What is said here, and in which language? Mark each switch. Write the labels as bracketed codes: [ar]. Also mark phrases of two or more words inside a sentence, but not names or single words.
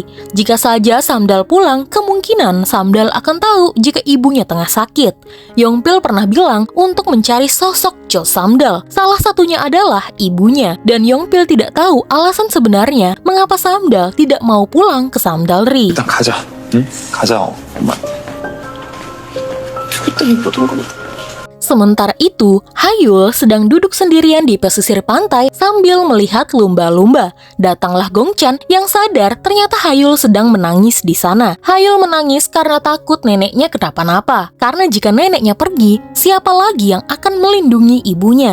[id] Jika saja Samdal pulang, kemungkinan Samdal akan tahu jika ibunya tengah sakit. Yongpil pernah bilang untuk mencari sosok Jo Samdal. Salah satunya adalah ibunya. Dan Yongpil tidak tahu alasan sebenarnya mengapa Samdal tidak mau pulang ke Samdalri. [ko] 일단 가자. 응? 가자. 엄마. 그때 보던 거. [id] Sementara itu, Hayul sedang duduk sendirian di pesisir pantai sambil melihat lumba-lumba. Datanglah Gongchan yang sadar ternyata Hayul sedang menangis di sana. Hayul menangis karena takut neneknya kenapa-napa. Karena jika neneknya pergi, siapa lagi yang akan melindungi ibunya?